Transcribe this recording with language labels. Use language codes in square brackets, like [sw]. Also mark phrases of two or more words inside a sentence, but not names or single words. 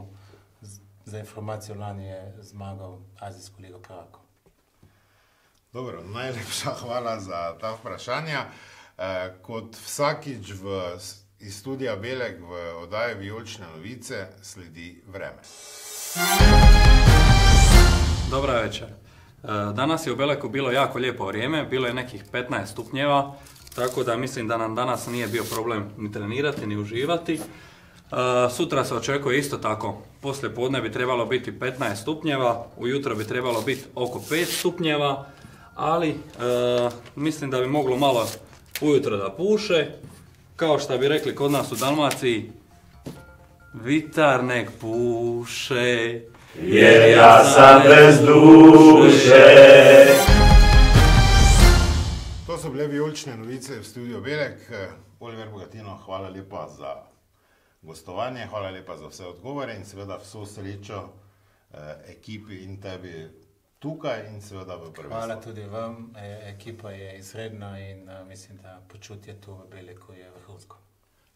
[sl] Za informacijo lani je zmagal Azijsko ligo prvakov. Dobro, najlepša hvala za ta vprašanja. Kot vsakič iz studija Belek v oddaji Vijolične novice sledi vreme. [hr] Dobra večer. Danas je u Beleku bilo jako lijepo vrijeme, bilo je nekih 15 stupnjeva, tako da mislim da nam danas nije bio problem ni trenirati, ni uživati. Sutra se očekuje isto tako, poslije podne bi trebalo biti 15 stupnjeva, ujutro bi trebalo biti oko 5 stupnjeva, ali mislim da bi moglo malo ujutro da puše. Kao što bi rekli kod nas u Dalmaciji, vitar nek puše, jer ja sam bez duše. [sl] To so bile Vijolične novice v studiu Belek. Oliver Bogatino, hvala lepa za gostovanje, hvala lepa za vse odgovore in seveda vso srečo ekipi in tebi tukaj in seveda v prvenstvu. Hvala tudi vam, ekipa je izredna in mislim, da počutje tu v Beleku je vrhunsko.